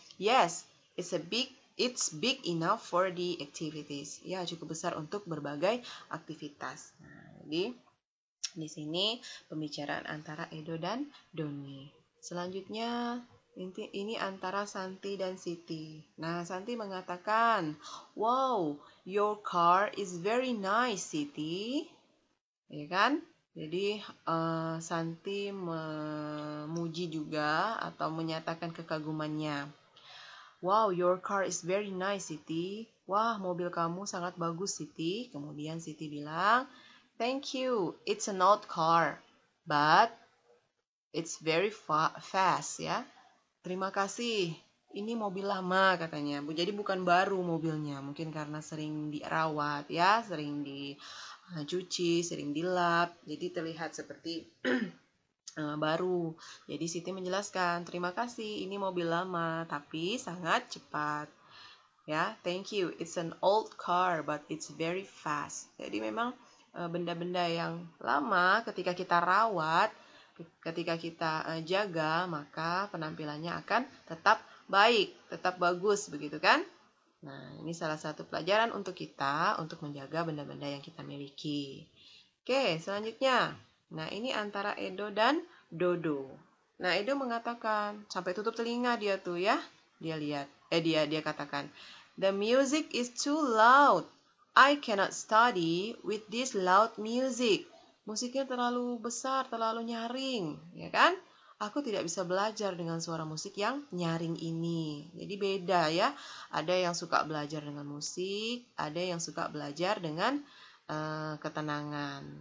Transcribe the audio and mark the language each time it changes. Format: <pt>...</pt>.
<en>Yes, it's big enough for the activities.</en> <id>Ya, cukup besar untuk berbagai aktivitas. Nah, jadi di sini pembicaraan antara Edo dan Doni. Selanjutnya ini antara Santi dan Siti. Nah, Santi mengatakan,</id> <en>wow, your car is very nice, Siti.</en> <id>Ya kan? Jadi Santi memuji juga atau menyatakan kekagumannya.</id> <en>Wow, your car is very nice, Siti.</en> <id>Wah, mobil kamu sangat bagus, Siti. Kemudian Siti bilang,</id> <en>thank you, it's an old car, but it's very fast, ya.</en> <id>Terima kasih, ini mobil lama katanya. Jadi bukan baru mobilnya, mungkin karena sering dirawat, ya, sering dicuci, sering dilap, jadi terlihat seperti baru. Jadi Siti menjelaskan, terima kasih, ini mobil lama, tapi sangat cepat.</id> <en>Ya, thank you, it's an old car, but it's very fast.</en> <id>Jadi memang benda-benda yang lama ketika kita rawat, ketika kita jaga, maka penampilannya akan tetap baik, tetap bagus, begitu kan? Nah, ini salah satu pelajaran untuk kita, untuk menjaga benda-benda yang kita miliki. Oke, selanjutnya. Nah, ini antara Edo dan Dodo. Nah, Edo mengatakan, sampai tutup telinga dia tuh ya. Dia katakan,</id> <en>the music is too loud. I cannot study with this loud music.</en> <id>Musiknya terlalu besar, terlalu nyaring, ya kan? Aku tidak bisa belajar dengan suara musik yang nyaring ini. Jadi beda ya. Ada yang suka belajar dengan musik, ada yang suka belajar dengan ketenangan.</id>